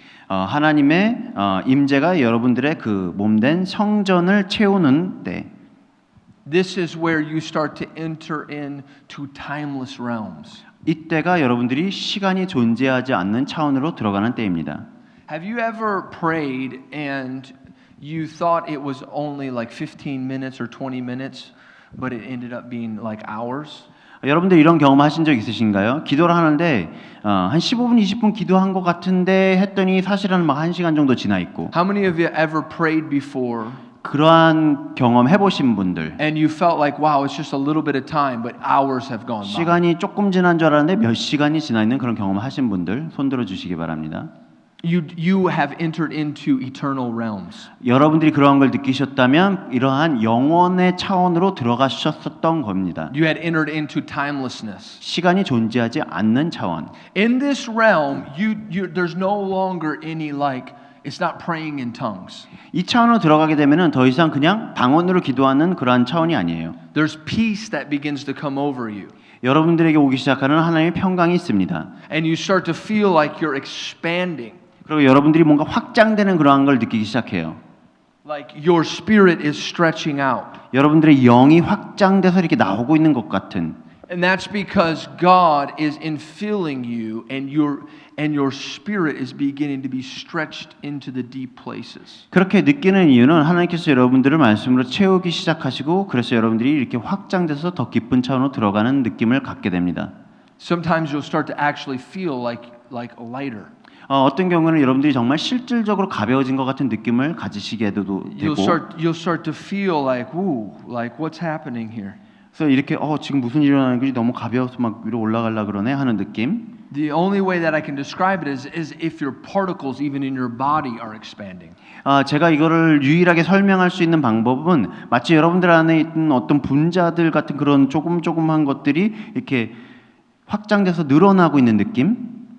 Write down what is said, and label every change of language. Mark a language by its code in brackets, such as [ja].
[ko] 하나님의 임재가 여러분들의 그 몸된 성전을 채우는 때, [en] This is where you start to enter into timeless realms. [ko] 이때가 여러분들이 시간이 존재하지 않는 차원으로 들어가는 때입니다. [en] Have you ever prayed and you thought it was only like 15 minutes or 20 minutes, but it ended up being like hours? [ko] 여러분들 이런 경험 하신 적 있으신가요? 기도를 하는데 한 15분, 20분 기도한 것 같은데 했더니 사실은 막 1시간 정도 지나 있고 [en] How many of you ever prayed before [ko] 그러한 경험 해보신 분들 [en] and you felt like, wow, it's just a little bit of time, but hours have gone by? [ko] 시간이 조금 지난 줄 알았는데 몇 시간이 지나 있는 그런 경험 하신 분들 손 들어주시기 바랍니다. [en] You have entered into eternal realms. [ko] 여러분들이 그러한 걸 느끼셨다면 이러한 영원의 차원으로 들어가셨었던 겁니다. [en] You had entered into timelessness. [ko] 시간이 존재하지 않는 차원. [en] In this realm, there's no longer any like, it's not praying in tongues. [ko] 이 차원으로 들어가게 되면은 더 이상 그냥 방언으로 기도하는 그러한 차원이 아니에요. [en] There's peace that begins to come over you. [ko] 여러분들에게 오기 시작하는 하나님의 평강이 있습니다. [en] And you start to feel like you're expanding. [ko] 그리고 여러분들이 뭔가 확장되는 그러한 걸 느끼기 시작해요. [en] Like your spirit is stretching out. [ko] 여러분들의 영이 확장돼서 이렇게 나오고 있는 것 같은. [en] And that's because God is infilling you and your spirit is beginning to be stretched into the deep places. [ko] 그렇게 느끼는 이유는 하나님께서 여러분들을 말씀으로 채우기 시작하시고 그래서 여러분들이 이렇게 확장돼서 더 깊은 차원으로 들어가는 느낌을 갖게 됩니다. [en] Sometimes you'll start to actually feel like lighter. [ko] 어떤 경우는 여러분들이 정말 실질적으로 가벼워진 것 같은 느낌을 가지시게도 되고 [en] You'll start to feel like, ooh, like what's happening here? [ko] 그래서 이렇게 지금 무슨 일이 일어나는 거지 너무 가벼워서 막 위로 올라가려 그러네 하는 느낌. [en] The only way that I can describe it is if your particles even in your body are expanding. [ko] 제가 이거를 유일하게 설명할 수 있는 방법은 마치 여러분들 안에 있는 어떤 분자들 같은 그런 조금한 것들이 이렇게 확장돼서 늘어나고 있는 느낌.